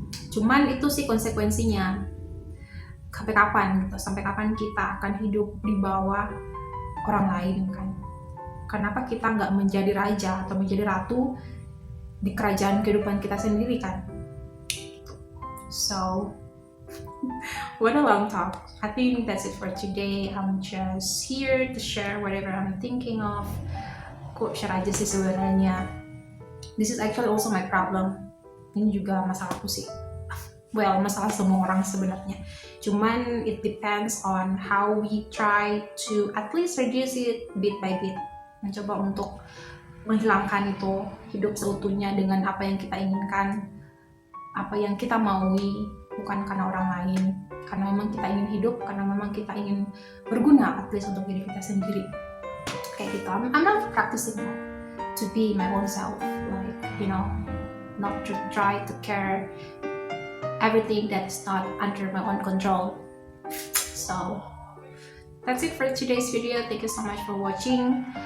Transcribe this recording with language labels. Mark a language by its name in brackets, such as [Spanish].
[Indonesian] Cuman itu sih konsekuensinya. Sampai kapan gitu? Sampai kapan kita akan hidup di bawah orang lain kan? Kenapa kita nggak menjadi raja atau menjadi ratu di kerajaan kehidupan kita sendiri kan? [English] So, what a long talk. I think that's it for today. I'm just here to share whatever I'm thinking of. [Indonesian] Kok share aja sih sebenarnya. [English] This is actually also my problem. [Indonesian] Ini juga masalahku sih. [English] Well, [Indonesian] masalah semua orang sebenarnya. Cuman [English] it depends on how we try to at least reduce it bit by bit. [Indonesian] Mencoba untuk menghilangkan itu, hidup seutuhnya dengan apa yang kita inginkan, apa yang kita maui, bukan karena orang lain, karena memang kita ingin hidup, karena memang kita ingin berguna [English] at least [Indonesian] untuk diri kita sendiri. Kayak gitu. [English] I'm not practicing that to be my own self, like, you know, not to try to care everything that is not under my own control. So that's it for today's video. Thank you so much for watching.